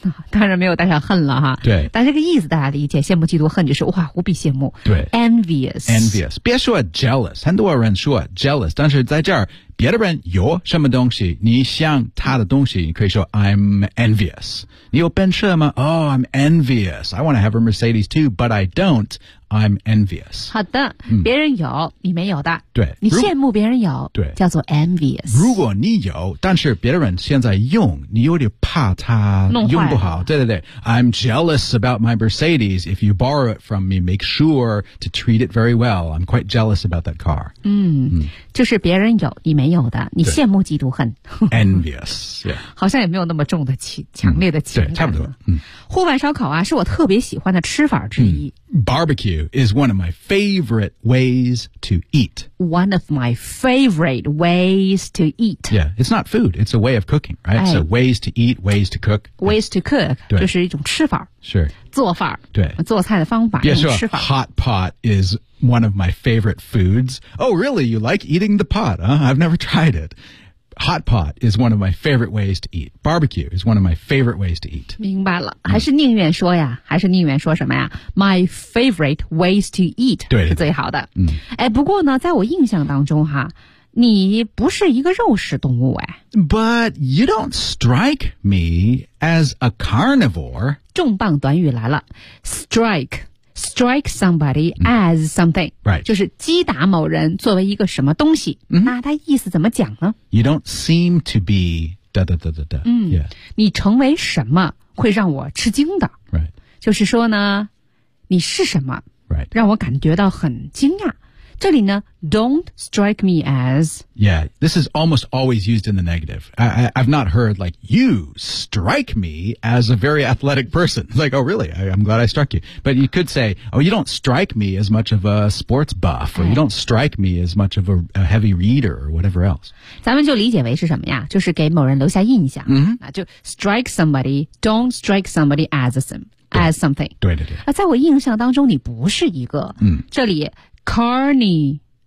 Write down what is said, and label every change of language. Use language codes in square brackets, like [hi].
[zh] 当然没有带上恨了哈，对，但这个意思大家理解，羡慕嫉妒恨就是哇无比羡慕，对 [en] envious [zh] 别说 jealous, 很多人说 jealous, 但是在这儿别的人有什么东西你想他的东西，你可以说 [en] I'm envious, [zh] 你有奔驰吗？ [en] Oh, I'm envious, I want to have a Mercedes too, but I don't, I'm envious. [zh] 好的、别人有你没有的，对，你羡慕别人有，对，叫做 envious。如果你有但是别人现在用，你有点怕他用不好，对对对， [en] I'm jealous about my Mercedes, if you borrow it from me, make sure to treat it very well, I'm quite jealous about that car. [zh] 就是别人有你没有的，你羡慕嫉妒恨 [en] envious、yeah. [zh] 好像也没有那么重的强烈的情感、对，差不多、户外烧烤啊是我特别喜欢的吃法之一、 [en] Barbecue is one of my favorite ways to eat. One of my favorite ways to eat. Yeah, it's not food. It's a way of cooking, right?、So ways to eat, ways to cook. Ways to cook [zh] 就是一种吃法。 [en] Sure. [zh] 做法。对。做菜的方法。别说吃法。 [en] Hot pot is one of my favorite foods. Oh, really? You like eating the pot, huh? I've never tried it. Hot pot is one of my favorite ways to eat. Barbecue is one of my favorite ways to eat. [zh] 明白了，还是宁愿说呀，还是宁愿说什么呀 ？ [en] My favorite ways to eat [zh] 对是最好的。嗯，哎，不过呢，在我印象当中哈，你不是一个肉食动物哎。 [en] But you don't strike me as a carnivore. [zh] 重磅短语来了 ，strike [en] strike somebody as something,、嗯、right. [zh] 就是击打某人作为一个什么东西、嗯、那他意思怎么讲呢 [en] You don't seem to be da da da da da、嗯 yeah. [zh] 你成为什么会让我吃惊的、 [en] right. [zh] 就是说呢你是什么、 [en] right. [zh] 让我感觉到很惊讶这里呢 [en] don't strike me as Yeah, this is almost always used in the negative I've not heard like you strike me as a very athletic person Like, oh really, I'm glad I struck you But you could say, oh you don't strike me as much of a sports buff Or you don't strike me as much of a heavy reader or whatever else [zh] 咱们就理解为是什么呀就是给某人留下印象、 mm-hmm. 那就 [en] strike somebody, don't strike somebody as as something [zh] 对对对、啊、在我印象当中你不是一个、嗯、 [en] 这里Carnivore.